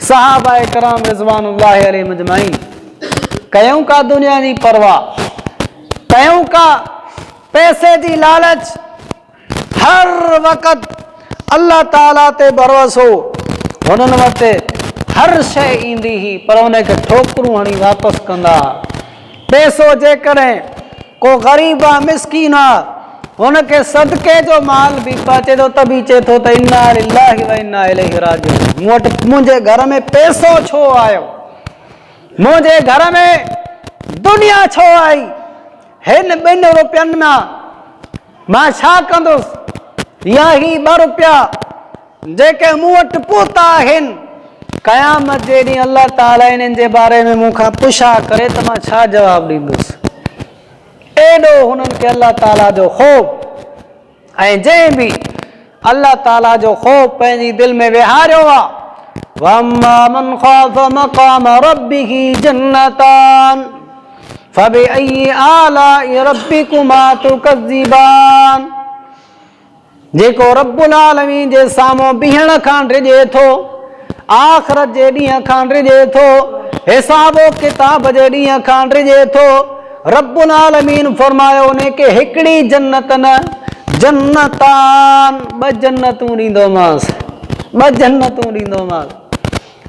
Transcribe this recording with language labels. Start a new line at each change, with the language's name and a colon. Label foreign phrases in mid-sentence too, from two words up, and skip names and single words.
Sindhi: सहाबा किराम
Arabic: رضوان الله عليهم أجمعين
Sindhi: कयूं का दुनिया जी परवाह, कयूं का पैसे जी लालच, हर वक़्त अल्लाह ताला ते भरोसो। हुननि वटि हर शइ ईंदी हुई, पर उनखे ठोकरूं हणी वापसि कंदा। पैसो जेकॾहिं को ग़रीब आहे, मिसकीन आहे, हुनखे सदके जो माल बि पचे थो त बि चए थो त
Arabic: إنا لله وإنا إليه راجعون.
Sindhi: मूं वटि मुंहिंजे घर में पैसो छो आयो, मुंहिंजे घर में दुनिया छो आई, हिन 2 रुपयनि मां छा कंदुसि, या ही 2 रुपया जेके मूं वटि पहुता आहिनि, क़यामत जे ॾींहुं अल्लाह ताला इन्हनि जे बारे में मूंखां पुछा करे त मां छा जवाबु ॾींदुसि। एॾो हुननि खे अल्लाह ताला जो ख़ौफ़, ऐं जंहिं बि अल्लाह ताला जो ख़ौफ़ पंहिंजी दिलि में विहारियो आहे,
Arabic: وأما من خاف مقام ربه جنتان فبأي آلاء ربكما تكذبان.
Sindhi: जेको रब्बुल आलमीन जे साम्हूं बीहण खां डिॼे थो, आख़िरत जे ॾींहं खां डिॼे थो, हिसाबो किताब जे ॾींहं खां डिॼे थो, रब्बुल आलमीन फरमायो उनखे हिकिड़ी जन्नत न, जन्नतान 2 जन्नतूं ॾींदोमांसि, 2 जन्नतूं ॾींदोमांसि।